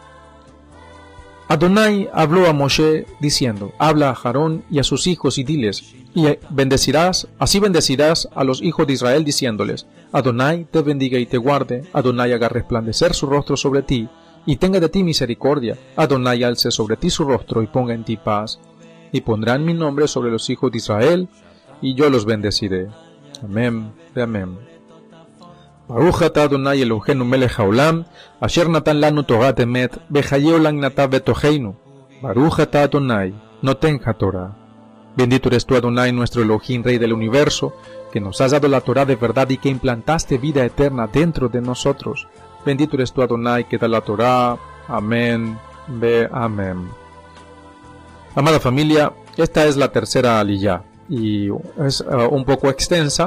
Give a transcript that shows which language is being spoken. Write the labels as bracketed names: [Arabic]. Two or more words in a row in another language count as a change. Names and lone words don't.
[Spanish] Adonai habló a Moshe diciendo: habla a Aarón y a sus hijos y diles, y así bendecirás a los hijos de Israel diciéndoles: Adonai te bendiga y te guarde, Adonai haga resplandecer su rostro sobre ti y tenga de ti misericordia, Adonai alce sobre ti su rostro y ponga en ti paz. Y pondrán mi nombre sobre los hijos de Israel, y yo los bendeciré. Amén, amén. [Hebrew] ברוך אתה אדוני אלוהינו מלך העולם, אשר נתן לנו תורת אמת, וחיי עולם נטע בתוכנו. ברוך אתה אדוני, נותן התורה. [Spanish] Bendito eres tú, Adonai, nuestro Elohim, Rey del universo, que nos has dado la Torah de verdad y que implantaste vida eterna dentro de nosotros. Bendito eres tú, Adonai, que da la Torah. Amén, amén. Amada familia, esta es la tercera aliyá y es un poco extensa.